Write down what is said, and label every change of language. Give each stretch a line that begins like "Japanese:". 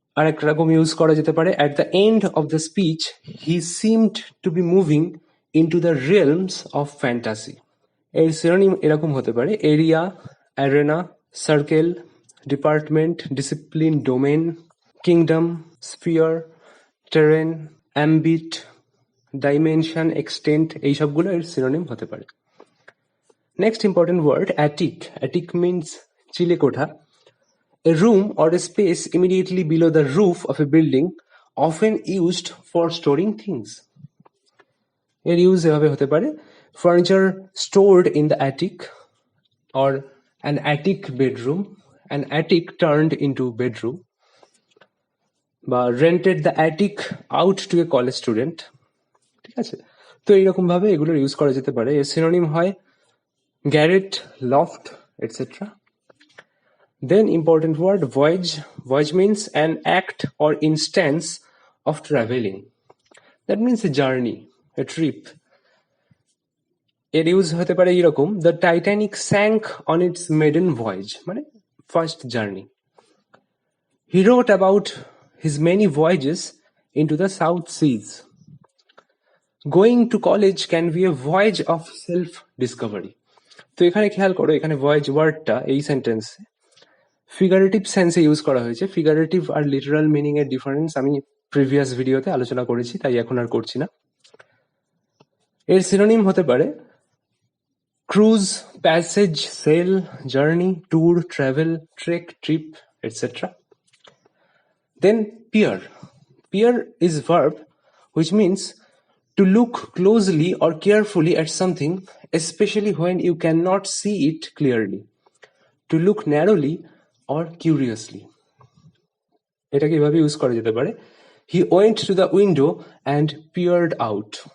Bangla: আর একটা রকম ইউজ করা যেতে পারে,
English: at the end of the speech he seemed to be moving into the realms of fantasy.
Bangla: এর সিনোনিম এরকম হতে পারে,
English: area, arena, circle, department, discipline, domain, kingdom, sphere, terrain, ambit, dimension, extent,
Bangla: এই সবগুলো এর সিনোনিম হতে পারে।
English: Next important word attic. Attic means চিলে কোঠা। A room or a space immediately below the roof of a building, often used for storing things.
Bangla: এর use এভাবে হতে পারে,
English: Furniture stored in the attic, or an attic bedroom, an attic turned into bedroom, বা rented the attic out to a college student.
Bangla: ঠিক আছে, তো এইরকম ভাবে এগুলোর ইউজ করা যেতে পারে। এর সিনোনিম হয় গ্যারেট, loft, etcetera.
English: Then important word voyage. Voyage means an act or instance of traveling. That means a journey, a trip.
Bangla: এর ইউজ হতে পারে এরকম,
English: the Titanic sank on its maiden voyage, মানে first journey. He wrote about his many voyages into the South Seas. Going to college can be a voyage of self-discovery.
Bangla: তো এখানে খেয়াল করো, এখানে voyage ওয়ার্ডটা এই সেন্টেন্সে ফিগারেটিভ সেন্সে ইউজ করা হয়েছে। ফিগারেটিভ আর লিটারাল মিনিং এর ডিফারেন্স আমি প্রিভিয়াস ভিডিওতে আলোচনা করেছি, তাই এখন আর করছি না। এর সিনোনিম হতে পারে
English: Cruise, passage, sail, journey, tour, travel, trek, trip, etcetera. Then peer. Peer is verb which means to look closely or carefully at something, especially when you cannot see it clearly. To look narrowly or curiously.
Bangla: এটাকে এভাবে use করা যেতে পারে,
English: he went to the window and peered out.